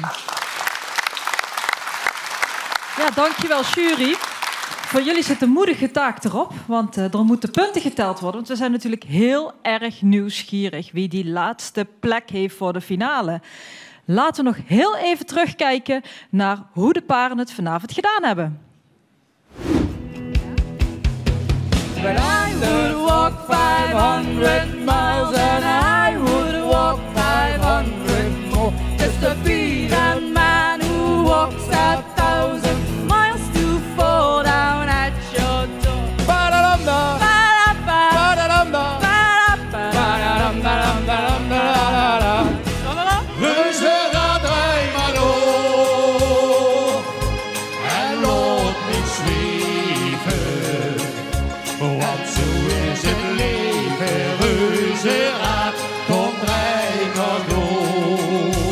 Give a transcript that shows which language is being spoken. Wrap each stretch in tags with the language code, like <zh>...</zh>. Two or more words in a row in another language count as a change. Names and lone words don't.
<nl>Ja, dankjewel jury. Voor jullie zit een moedige taak erop, want er moeten punten geteld worden. Want we zijn natuurlijk heel erg nieuwsgierig wie die laatste plek heeft voor de finale. Laten we nog heel even terugkijken naar hoe de paren het vanavond gedaan hebben.</nl> <en>But I would walk 500 miles and I would walk 500 more just to be that man who walks 1,000 miles to fall down at your door. Ba-da-dum-da, ba-da-dum-da, ba-da-dum-da-dum-da-dum-da-da-da.</en> <nl>Reuzenrad, rij maar door en laat niet zweven, want zo is het leven. Reuzenrad, kom rij maar door.</nl>